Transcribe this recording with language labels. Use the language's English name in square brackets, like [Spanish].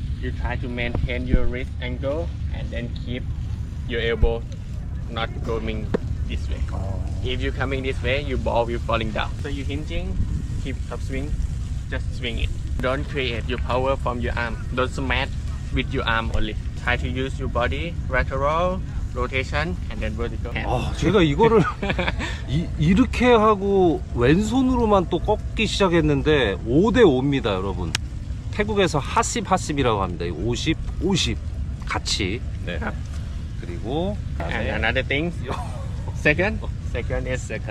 [English] You try to maintain your wrist angle and then keep your elbow not going this way. If you're coming this way, your ball will falling down. So you hinging, keep top swing, just swing it. Don't create your power from your arm. Don't smash with your arm only. Try to use your body, lateral, rotation, and then vertical. [Korean] 아, 제가 이거를 이렇게 하고 왼손으로만 또 꺾기 시작했는데 5대 5입니다, 여러분. 태국에서 하십이라고 합니다. 50 같이. 네. 그리고 [English] And another thing, second is